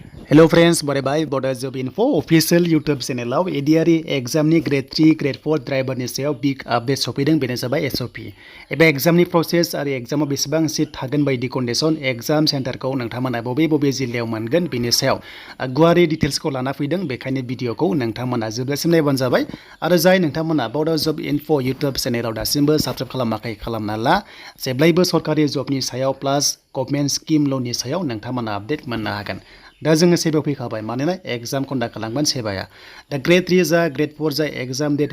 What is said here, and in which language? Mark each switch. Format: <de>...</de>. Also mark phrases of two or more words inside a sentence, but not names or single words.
<en>Hello friends, bye Bodo Job Info official YouTube channel</en> <brx>आव</brx> <en>ADRE exam</en> <brx>ni Gr.3 Gr.4 driver ni सायाव</brx> <en>big update</en> <brx>सफैदों बेनो जाबाय SOP एबा exam नि process आरो exam आव बेसेबां seat थागोन बायदि</brx> <en>condition exam center</en> <brx>खौ नोंथांमोना बबे जिल्लायाव मोनगोन बेनि सायाव गुवारै details खौ लाना फैदों बेखायनो भिडिअखौ नोंथांमोना जोबजासिम नायबानो जाबाय आरो जाय नोंथांमोना Bodo Job Info YouTube channel आव दासिमबो subscribe खालामाखै खालामना ला जेब्लायबो सरकारि जबनि सायाव</brx> <en>plus government scheme</en> <brx>ल'नि सायाव नोंथांमोना आपडेट मोननो हागोन दा जोङो सेबायाव फैखाबाय मानोना</brx> <en>exam conduct</en> <brx>खालामगोन सेबाया दा Gr.3 जा Gr.4 जा</brx> <en>exam date</en>